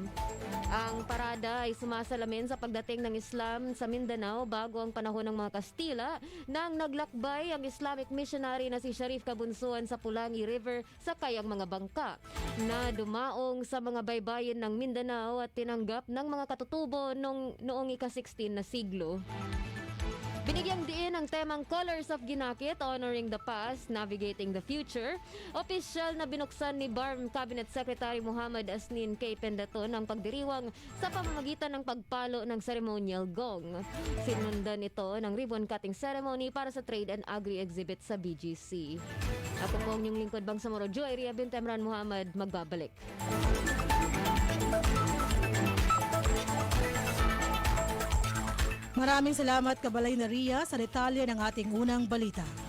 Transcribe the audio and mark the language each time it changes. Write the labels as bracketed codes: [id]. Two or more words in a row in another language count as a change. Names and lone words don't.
[tl] Ang parada ay sumasalamin sa pagdating ng Islam sa Mindanao bago ang panahon ng mga Kastila nang naglakbay ang [en] Islamic missionary [tl] na si Sharif Kabunsuan sa Pulangi River sa kayang mga bangka na dumaong sa mga baybayin ng Mindanao at tinanggap ng mga katutubo noong ika-16 na siglo. Binigyang diin ang temang [en] Colors of Ginakit, Honoring the Past, Navigating the Future. [tl] Opisyal na binuksan ni BARM Cabinet Secretary Muhammad Asnin K. Pendaton ang pagdiriwang sa pamamagitan ng pagpalo ng [en] ceremonial gong. [tl] Sinundan ito ng [en] ribbon cutting ceremony [tl] para sa Trade and Agri Exhibit sa BGC. Ako po ang inyong lingkod Bangsamoro, Joy Ria Bint Emran Muhammad, magbabalik. Maraming salamat Kabalay na Ria sa detalye ng ating unang balita.